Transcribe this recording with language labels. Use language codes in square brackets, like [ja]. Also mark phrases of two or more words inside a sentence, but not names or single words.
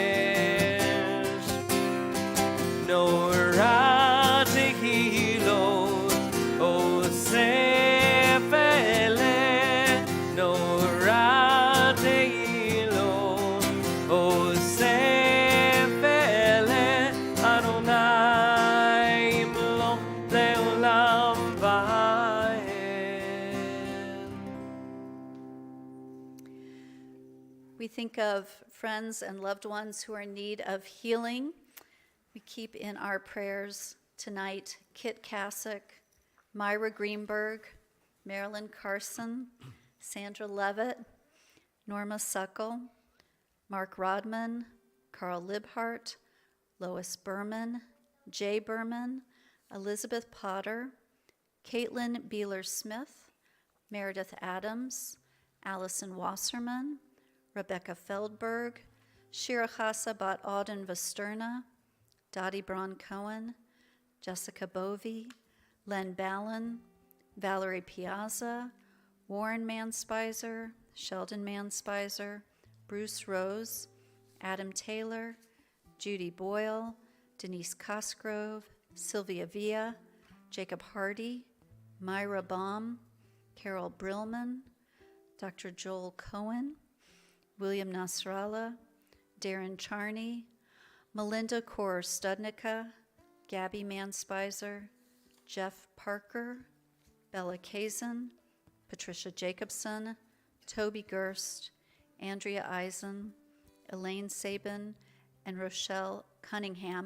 [he] נורא תהילות אוסף אלה, נורא תהילות אוסף אלה, אדוני ימלוך לעולם ועד. [en] We think of friends and loved ones who are in need of healing. We keep in our prayers tonight Kit Kasich, Myra Greenberg, Marilyn Carson, Sandra Levitt, Norma Suckle, Mark Rodman, Carl Libhart, Lois Berman, Jay Berman, Elizabeth Potter, Caitlin Beeler-Smith, Meredith Adams, Allison Wasserman, Rebecca Feldberg, Shira Chassa Bat Auden Vesterna, Dottie Braun-Cohen, Jessica Bovey, Len Ballin, Valerie Piazza, Warren Manspizer, Sheldon Manspizer, Bruce Rose, Adam Taylor, Judy Boyle, Denise Cosgrove, Sylvia Villa, Jacob Hardy, Myra Baum, Carol Brillman, Dr. Joel Cohen, William Nasrallah, Darren Charney, Melinda Kor-Studnicka, Gabby Manspizer, Jeff Parker, Bella Kazan, Patricia Jacobson, Toby Gerst, Andrea Eisen, Elaine Sabin, and Rochelle Cunningham.